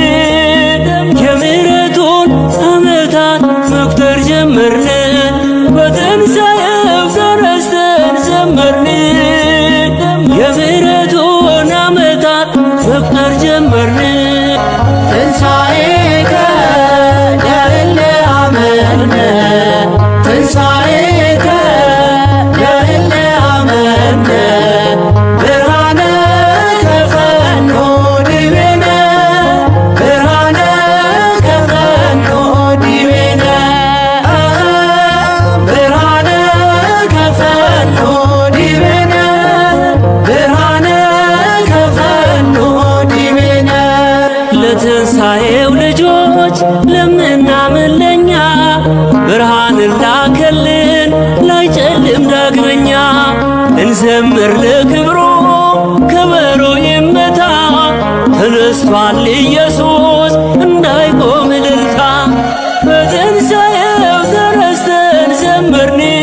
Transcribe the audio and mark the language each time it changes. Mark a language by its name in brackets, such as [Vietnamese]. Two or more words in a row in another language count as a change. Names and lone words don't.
[Amharic] የምሕረቱን ዓመታት መቁጠር ጀመርን። በትንሣኤው ተረስተን ዘመርን የምሕረቱን ዓመታት መቁጠር ጀመርን። [Geez] ትንሣኤከ ያለ አመነ ትንሣኤከ ያለ አመነ ብርሃነ ከፈኖ ዲቤነ ብርሃነ ከፈኖ ዲቤነ ብርሃነ ከፈኖ ዲቤነ ብርሃነ ከፈኖ ዲቤነ [Amharic] ለትንሣኤው ልጆች ለምናምን ለኛ ብርሃንን ላከልን ላይጨልም ዳግመኛ። እንዘምር ለክብሩ ከበሮ ይመታ ተነስቷል ኢየሱስ እንዳይቆም እልልታ። በትንሣኤው ተረስተን ዘመርን